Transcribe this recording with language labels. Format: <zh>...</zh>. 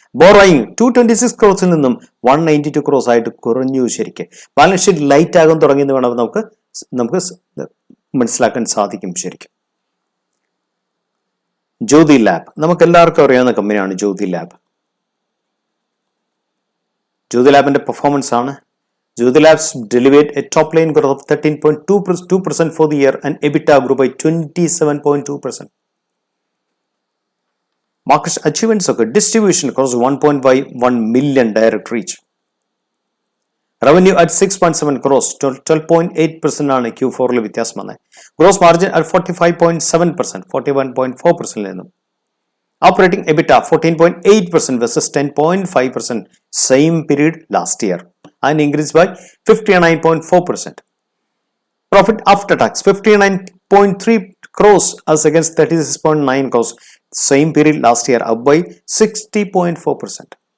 <ml>Borrowing 226 ക്രോസിൽ നിന്നും 192 cross ആയിട്ട് കുറഞ്ഞു ശരിക്കും. ബാലൻസ് ഷീറ്റ് ലൈറ്റ് ആകാൻ തുടങ്ങിയെന്ന് വേണം നമുക്ക് മനസ്സിലാക്കാൻ സാധിക്കും ശരിക്കും. ജ്യോതി ലാബ് നമുക്ക് എല്ലാവർക്കും അറിയാവുന്ന കമ്പനിയാണ് ജ്യോതി ലാബ്. ജ്യോതി ലാബിന്റെ പെർഫോമൻസ് ആണ്.</ml> <en>Jyoti Labs delivered a top line growth of 13.2% for the year and EBITDA grew by 27.2%. Market achievements of distribution across 1.1 million direct reach. Revenue at 6.7 crores, 12.8%</en> <ml>ആണ് Q4-ൽ വ്യത്യാസം വന്നത്.</ml> <en>Gross margin at 45.7%, 41.4%. Operating EBITDA 14.8% versus 10.5% same period last year. And increased by 59.4%. Profit after tax 59.3 crores as against 36.9 crores same period last year, up by 60.4%.</en>